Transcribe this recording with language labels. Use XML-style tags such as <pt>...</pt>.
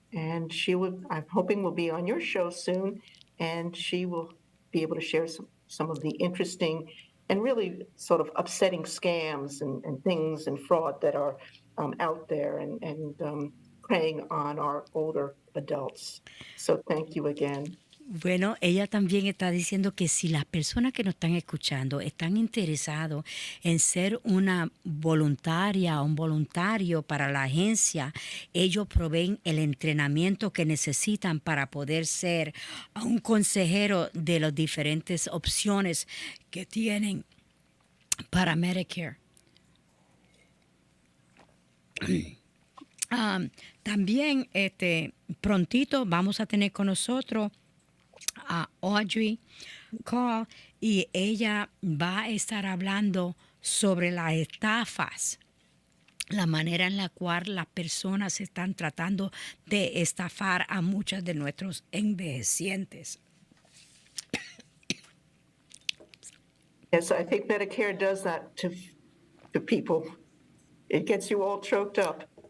<en>And I'm hoping will be on your show soon, and she will be able to share some of the interesting and really sort of upsetting scams and things and fraud that are out there and preying on our older adults. So thank you again.</en> <es>Bueno, ella también está diciendo que si las personas que nos están escuchando están interesados en ser una voluntaria o un voluntario para la agencia, ellos proveen el entrenamiento que necesitan para poder ser un consejero de las diferentes opciones que tienen para Medicare. También prontito vamos a tener con nosotros a Audrey Cole, y ella va a estar hablando sobre las estafas, la manera en la cual las personas están tratando de estafar a muchos de nuestros envejecientes.</es> <en>Yes, I think Medicare does that to people. It gets you all choked up.</en>